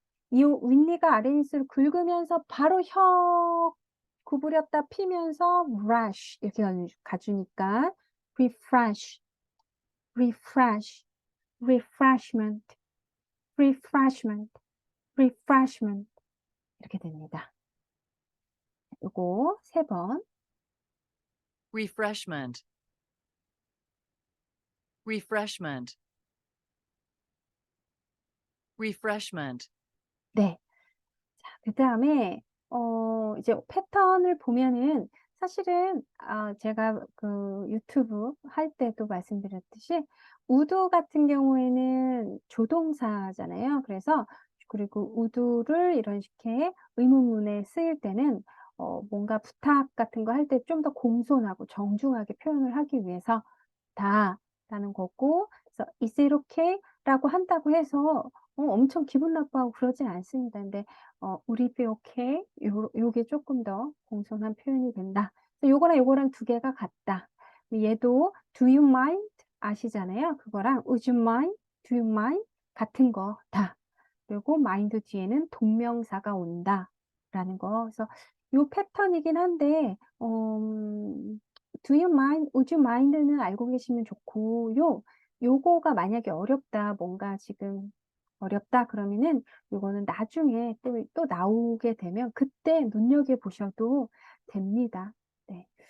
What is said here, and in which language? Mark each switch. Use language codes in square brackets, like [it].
[ko] 이 윗니가 아랫니를 긁으면서 바로 혀 구부렸다 피면서 [en] rush [ko] 이렇게 가주니까 [en] refresh, refresh, refreshment, refreshment, [ko] refreshment 이렇게 됩니다. 요거 3번. [en] refreshment, refreshment, refreshment. [ko] 네. 자, 그 다음에, 이제 패턴을 보면은 사실은, 제가 그 유튜브 할 때도 말씀드렸듯이, 우도 같은 경우에는 조동사잖아요. 그래서 그리고 would를 이런 식의 의문문에 쓰일 때는 뭔가 부탁 같은 거 할 때 좀 더 공손하고 정중하게 표현을 하기 위해서 다라는 거고, 그래서 [en] is it okay? [ko] 라고 한다고 해서 엄청 기분 나빠하고 그러진 않습니다. 근데 [en] would it be okay? [ko] 요게 조금 더 공손한 표현이 된다. 그래서 요거랑 요거랑 두 개가 같다. 얘도 [en] do you mind [ko] 아시잖아요. 그거랑 [en] would you mind, do you mind [ko] 같은 거다. 그리고 mind 뒤에는 동명사가 온다 라는 거. 그래서 요 패턴이긴 한데 [en] do you mind, would you mind [ko] 는 알고 계시면 좋고, 요거가 만약에 어렵다, 뭔가 지금 어렵다 그러면은 요거는 나중에 또 나오게 되면 그때 눈여겨보셔도 됩니다. 네.